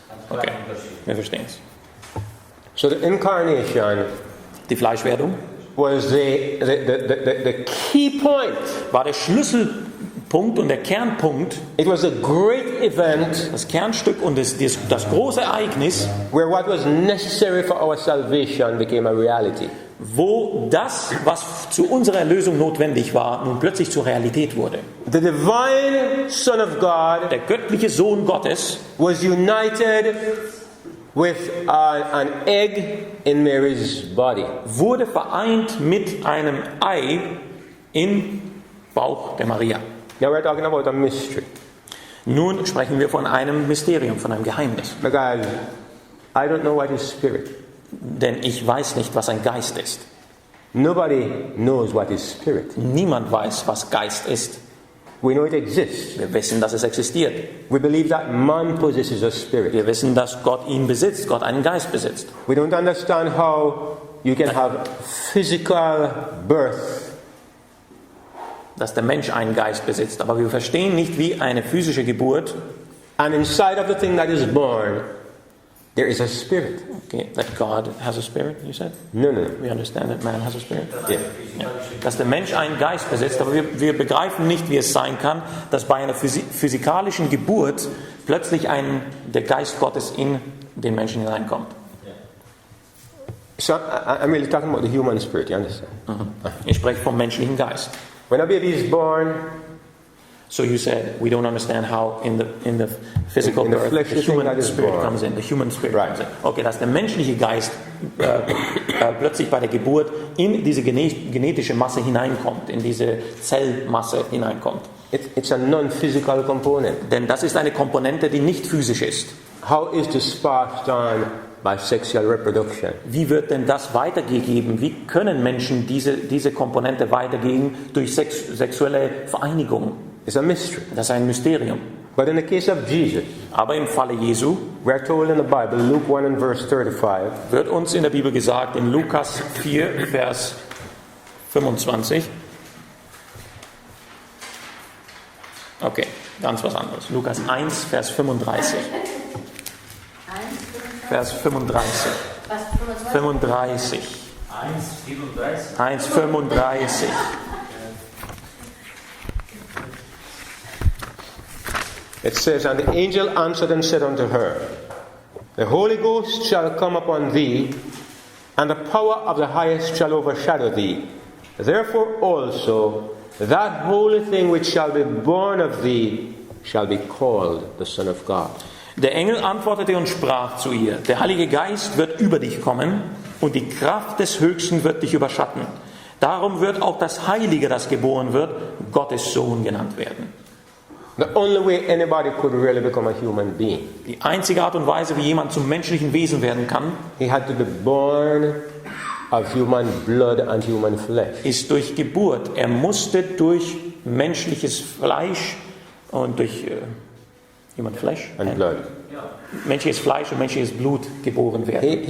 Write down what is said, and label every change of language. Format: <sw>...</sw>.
<de>Okay, wir verstehen es.</de> <en>So the incarnation,</en> <de>die Fleischwerdung,</de> <en>was the key point.</en> <de>War der Schlüsselpunkt und der Kernpunkt.</de> <en>It was a great event.</en> <de>Das Kernstück und das große Ereignis,</de> <en>where what was necessary for our salvation became a reality.</en> <de>Wo das, was zu unserer Erlösung notwendig war, nun plötzlich zur Realität wurde.</de> <en>The divine Son of God,</en> <de>der göttliche Sohn Gottes,</de> <en>was united with an egg in Mary's body.</en> <de>wurde vereint mit einem Ei im Bauch der Maria.</de> <en>Now we're talking about a mystery.</en> <de>Nun sprechen wir von einem Mysterium, von einem Geheimnis.</de> <en>Because I don't know what is spirit.</en> <de>Denn ich weiß nicht, was ein Geist ist.</de> <en>Nobody knows what is spirit.</en> <de>Niemand weiß, was Geist ist.</de> <en>We know it exists.</en> <de>Wir wissen, dass es existiert.</de> <en>We believe that man possesses a spirit.</en> <de>Wir wissen, dass Gott ihn besitzt, Gott einen Geist besitzt.</de> <en>We don't understand how you can have physical birth</en> <de>Dass der Mensch einen Geist besitzt. Aber wir verstehen nicht, wie eine physische Geburt,</de> <en>and inside of the thing that is born there is a spirit. okay, that God has a spirit, you said? No. We understand that man has a spirit. Yeah.</en> <de>Ja. Dass der Mensch einen Geist besitzt, aber wir begreifen nicht, wie es sein kann, dass bei einer physikalischen Geburt plötzlich der Geist Gottes in den Menschen hineinkommt.</de> <en>So I'm really talking about the human spirit, you understand?</en> <de>Ich spreche vom menschlichen Geist.</de> <en>When a baby is born, So you said we don't understand how in the physical In the birth fleshly the human thing that is spirit born. comes in, the human spirit Right. comes in.</en> <de>Okay, dass der menschliche Geist plötzlich bei der Geburt in diese genetische Masse hineinkommt, in diese Zellmasse hineinkommt.</de> <en>it's a non-physical component.</en> <de>Denn das ist eine Komponente, die nicht physisch ist.</de> <en>How is this passed on by sexual reproduction?</en> <de>Wie wird denn das weitergegeben? Wie können Menschen diese Komponente weitergeben durch sexuelle Vereinigung?</de> <en>It's a mystery.</en> <de>Das ist ein Mysterium.</de> <en>But in the case of Jesus,</en> <de>Aber im Falle Jesu</de> <en>we are told in the Bible, Luke 1 and verse 35,</en> <de>wird uns in der Bibel gesagt, in Lukas 4, Vers 25. Okay, ganz was anderes. Lukas 1, Vers 35. Vers 35. Was, 25? 35. 1,34. 1, 35.</de> <en>it says, And the angel answered and said unto her, The Holy Ghost shall come upon thee, and the power of the highest shall overshadow thee. Therefore also that holy thing which shall be born of thee shall be called the Son of God.</en> <de>Der Engel antwortete und sprach zu ihr, der Heilige Geist wird über dich kommen und die Kraft des Höchsten wird dich überschatten. Darum wird auch das Heilige, das geboren wird, Gottes Sohn genannt werden.</de> <en>The only way anybody could really become a human being,</en> <de>Die einzige Art und Weise, wie jemand zum menschlichen Wesen werden kann,</de> <en>he had to be born of human blood and human flesh.</en> <de>ist durch Geburt. Er musste durch menschliches Fleisch und durch</de> <en>human flesh, And blood.</en> <de>menschliches Fleisch und menschliches Blut geboren werden.</de>